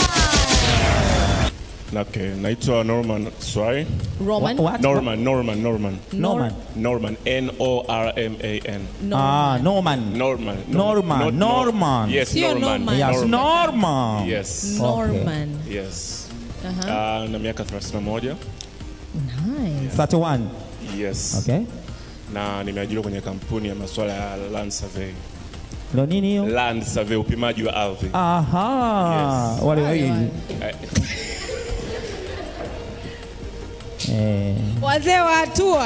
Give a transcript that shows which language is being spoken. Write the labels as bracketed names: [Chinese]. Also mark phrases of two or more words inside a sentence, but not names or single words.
[Swahili] Okay, naitwa Norman Swai. Roman? Norman. Norman. N-O-R-M-A-N. Norman. [English] Yes, Norman. Yes, Norman. Yes. Norman. [Swahili] Yes. Na miaka 31. [English] Nice. 31. Yes. Okay. [Swahili] Na nimeajiriwa kwenye kampuni ya masuala ya [English] land survey. [Swahili] Ndio nini hiyo? [English] Land survey, [Swahili] upimaji wa ardhi. Aha. [English] Yes. [Swahili] Wale wawili. Wazee wa hatua.